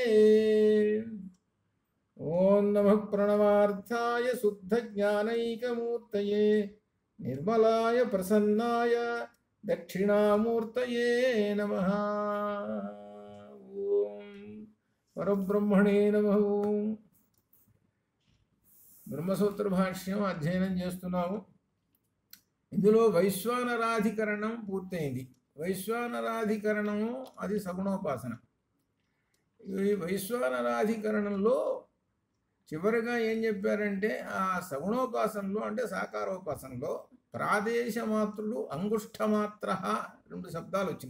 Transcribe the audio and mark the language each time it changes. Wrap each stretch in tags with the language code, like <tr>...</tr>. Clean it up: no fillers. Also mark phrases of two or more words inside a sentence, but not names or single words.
<sa>ओं नमः प्रणवार्थाय शुद्ध ज्ञानैकमूर्तये निर्मलाय प्रसन्नाय दक्षिणामूर्तये नमः। ओं परब्रह्मणे नमः।</sa> <te>ब्रह्मसूत्र भाष्యం అధ్యయనం చేస్తున్నాము. ఇందులో వైశ్వానరాధికరణం పూర్తయింది. వైశ్వానరాధికరణము అది సగుణోపాసన. ఈ వైశ్వానరాధికరణంలో చివరిగా ఏం చెప్పారంటే ఆ సగుణోపాసనలో అంటే సాకారోపాసనలో ప్రాదేశమాత్రుడు అంగుష్ఠమాత్ర రెండు శబ్దాలు వచ్చినాయి.</te>